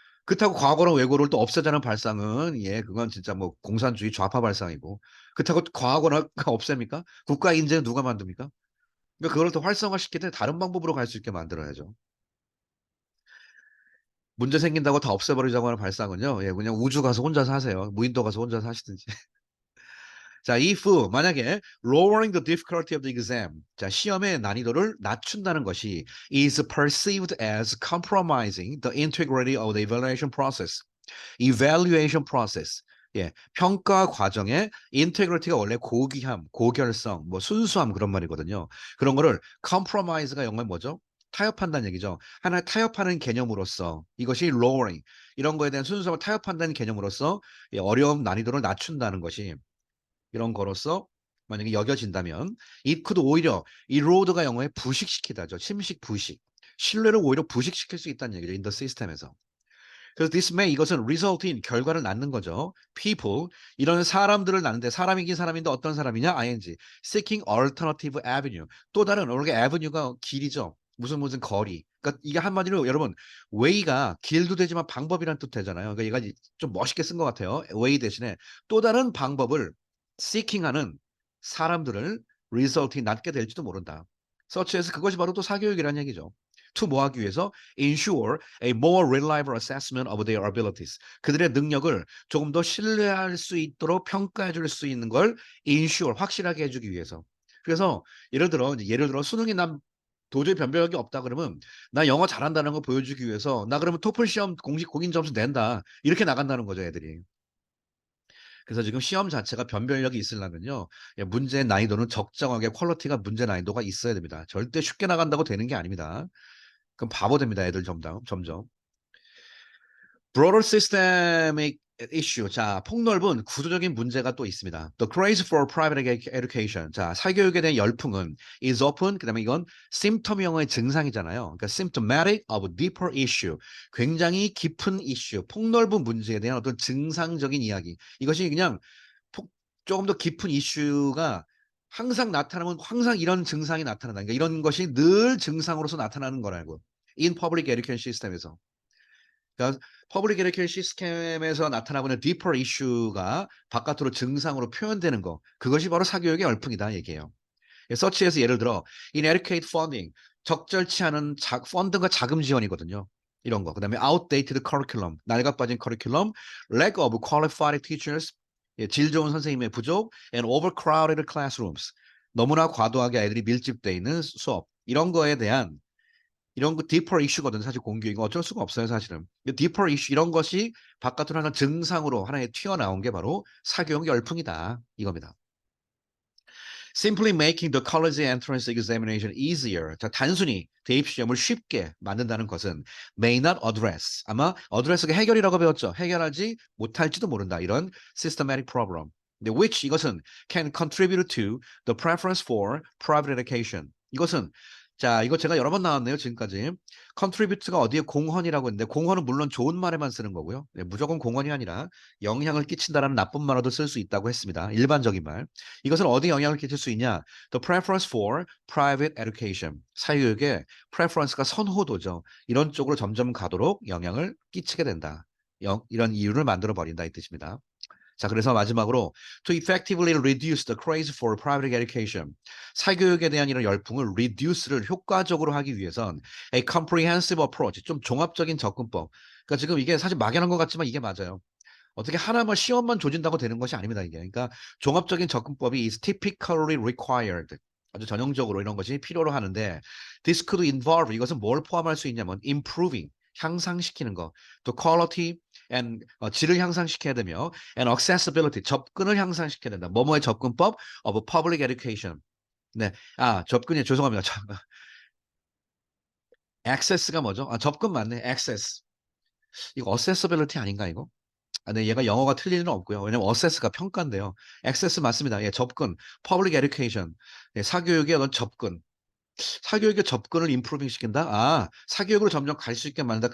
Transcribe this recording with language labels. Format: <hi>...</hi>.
<ko>그렇다고 과거나 외고를 또 없애자는 발상은 그건 진짜 뭐 공산주의 좌파 발상이고 그렇다고 과거나 없앱니까? 국가 인재는 누가 만듭니까? 그러니까 그걸 더 활성화시킬 때 다른 방법으로 갈 수 있게 만들어야죠. 문제 생긴다고 다 없애버리자고 하는 발상은요. 그냥 우주 가서 혼자 사세요. 무인도 가서 혼자 사시든지.</ko> <en>자, if</en> <ko>만약에</ko> <en>lowering the difficulty of the exam,</en> <ko>자, 시험의 난이도를 낮춘다는 것이</ko> <en>is perceived as compromising the integrity of the evaluation process. evaluation process.</en> <ko>평가 과정의 인테그리티가 원래 고귀함, 고결성, 뭐 순수함 그런 말이거든요. 그런 거를 compromise가 영어로 뭐죠? 타협한다는 얘기죠. 하나의 타협하는 개념으로서 이것이 lowering 이런 거에 대한 순수함을 타협한다는 개념으로서 어려움 난이도를 낮춘다는 것이 이런 거로서 만약에 여겨진다면</ko> <en>it could</en> <ko>오히려 erode가 영어에 부식시키다죠. 침식, 부식. 신뢰를 오히려 부식시킬 수 있다는 얘기죠.</ko> <en>in the system에서.</en> <ko>그래서</ko> <en>this may</en> <ko>이것은</ko> <en>result in</en> <ko>결과를 낳는 거죠. people 이런 사람들을 낳는데 사람이긴 사람인데 어떤 사람이냐?</ko> <en>ing seeking alternative avenue</en> <ko>또 다른 원래 avenue가 길이죠. 무슨 거리. 그러니까 이게 한마디로 여러분 way가 길도 되지만 방법이란 뜻 되잖아요. 그러니까 얘가 좀 멋있게 쓴 것 같아요. way 대신에 또 다른 방법을 seeking하는 사람들을 result이 낳게 될지도 모른다. such as 그것이 바로 또 사교육이라는 얘기죠.</ko> <en>to</en> <ko>뭐 하기 위해서</ko> <en>ensure a more reliable assessment of their abilities.</en> <ko>그들의 능력을 조금 더 신뢰할 수 있도록 평가해 줄 수 있는 걸 ensure 확실하게 해주기 위해서. 그래서 예를 들어 수능이 난 도저히 변별력이 없다 그러면 나 영어 잘한다는 거 보여주기 위해서 나 그러면 토플 시험 공식 공인 점수 낸다 이렇게 나간다는 거죠 애들이. 그래서 지금 시험 자체가 변별력이 있으려면요 문제 난이도는 적정하게 퀄리티가 문제 난이도가 있어야 됩니다. 절대 쉽게 나간다고 되는 게 아닙니다. 그럼 바보 됩니다 애들 점점.</ko> <en>broader systemic issue.</en> <ko>자, 폭넓은 구조적인 문제가 또 있습니다.</ko> <en>The craze for private education.</en> <ko>자, 사교육에 대한 열풍은</ko> <en>is often</en> <ko>그다음에 이건 symptom 영어의 증상이잖아요.</ko> <en>그러니까 symptomatic of deeper issue.</en> <ko>굉장히 깊은 이슈, 폭넓은 문제에 대한 어떤 증상적인 이야기. 이것이 그냥 조금 더 깊은 이슈가 항상 나타나면 항상 이런 증상이 나타난다. 그러니까 이런 것이 늘 증상으로서 나타나는 거라고.</ko> <en>in public education 시스템에서.</en> <ko>그러니까 퍼블릭 에듀케이션 시스템에서 나타나고 있는 디퍼 이슈가 바깥으로 증상으로 표현되는 거. 그것이 바로 사교육의 열풍이다 얘기예요. 서치에서 예를 들어</ko> <en>inadequate funding,</en> <ko>적절치 않은 펀드가 자금 지원이거든요. 이런 거.</ko> <en>그다음에 outdated curriculum,</en> <ko>낡아빠진 커리큘럼,</ko> <en>lack of qualified teachers,</en> <ko>질 좋은 선생님의 부족,</ko> <en>and overcrowded classrooms.</en> <ko>너무나 과도하게 아이들이 밀집돼 있는 수업. 이런 거에 대한 이런 거 디퍼 이슈거든 사실 공교육은 어쩔 수가 없어요 사실은. 디퍼 이슈 이런 것이 바깥으로 하는 증상으로 하나의 튀어나온 게 바로 사교육 열풍이다 이겁니다.</ko> <en>Simply making the college entrance examination easier.</en> <ko>자, 단순히 대입 시험을 쉽게 만든다는 것은</ko> <en>may not address.</en> <ko>아마 address가 해결이라고 배웠죠. 해결하지 못할지도 모른다.</ko> <en>이런 systematic problem. which 이것은 can contribute to the preference for private education.</en> <ko>이것은 자, 이거 제가 여러 번 나왔네요, 지금까지. contribute가 어디에 공헌이라고 했는데, 공헌은 물론 좋은 말에만 쓰는 거고요. 무조건 공헌이 아니라 영향을 끼친다라는 나쁜 말로도 쓸 수 있다고 했습니다. 일반적인 말. 이것은 어디 영향을 끼칠 수 있냐?</ko> <en>The preference for private education.</en> <ko>사교육의 preference가 선호도죠. 이런 쪽으로 점점 가도록 영향을 끼치게 된다. 이런 이유를 만들어 버린다 이 뜻입니다. 자, 그래서 마지막으로</ko> <en>to effectively reduce the craze for private education.</en> <ko>사교육에 대한 이런 열풍을 reduce를 효과적으로 하기 위해선</ko> <en>a comprehensive approach,</en> <ko>좀 종합적인 접근법. 그러니까 지금 이게 사실 막연한 것 같지만 이게 맞아요. 어떻게 하나만 시험만 조진다고 되는 것이 아닙니다, 이게. 그러니까 종합적인 접근법이</ko> <en>is typically required.</en> <ko>아주 전형적으로 이런 것이 필요로 하는데</ko> <en>this could involve</en> <ko>이것은 뭘 포함할 수 있냐면 improving 향상시키는 거, 또</ko> <en>quality and</en> <ko>질을 향상시켜야 되며</ko> <en>and accessibility</en> <ko>접근을 향상시켜야 된다. 뭐뭐의 접근법</ko> <en>of public education.</en> <ko>네, 접근이 죄송합니다. access가 뭐죠? 접근 맞네. access. 이거 accessibility 아닌가 이거? 아, 네, 얘가 영어가 틀릴 리는 없고요. 왜냐면 assess가 평가인데요. access 맞습니다. 예, 접근, public education, 예, 사교육의 어떤 접근. 사교육의 접근을 임프로빙 시킨다? 아, 사교육으로 점점 갈 수 있게 만든다.</ko>